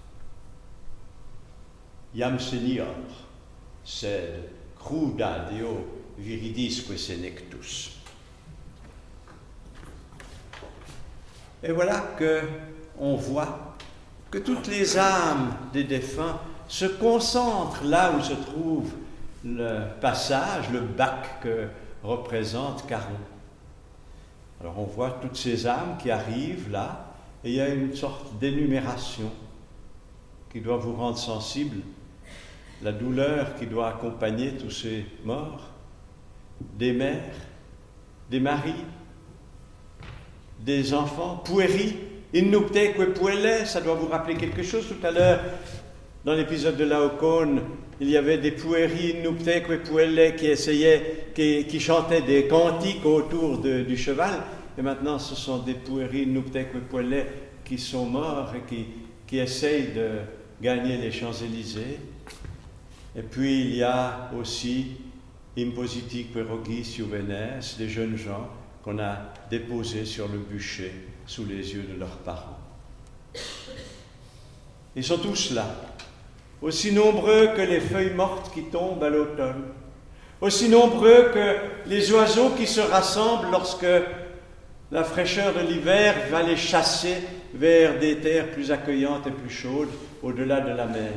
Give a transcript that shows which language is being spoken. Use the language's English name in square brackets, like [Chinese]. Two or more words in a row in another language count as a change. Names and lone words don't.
[Latin] Iam senior, sed cruda deo viridisque senectus. [French] Et voilà qu'on voit que toutes les âmes des défunts se concentrent là où se trouve le passage, le bac que représente Charon. Alors on voit toutes ces âmes qui arrivent là, et il y a une sorte d'énumération qui doit vous rendre sensible, la douleur qui doit accompagner tous ces morts, des mères, des maris, des enfants, [Latin] pueri, innupteque puelle, [French] ça doit vous rappeler quelque chose. Tout à l'heure, dans l'épisode de Laocoon, il y avait des [Latin] pueri, innupteque puelle [French] qui chantaient des cantiques autour du cheval, et maintenant ce sont des [Latin] pueri, innupteque puelle [French] qui sont morts et qui essayent de gagner les Champs-Élysées. Et puis il y a aussi [Latin] impositique rogis juvenes, [French] des jeunes gens qu'on a déposés sur le bûcher sous les yeux de leurs parents. Ils sont tous là, aussi nombreux que les feuilles mortes qui tombent à l'automne, aussi nombreux que les oiseaux qui se rassemblent lorsque la fraîcheur de l'hiver va les chasser vers des terres plus accueillantes et plus chaudes, au-delà de la mer.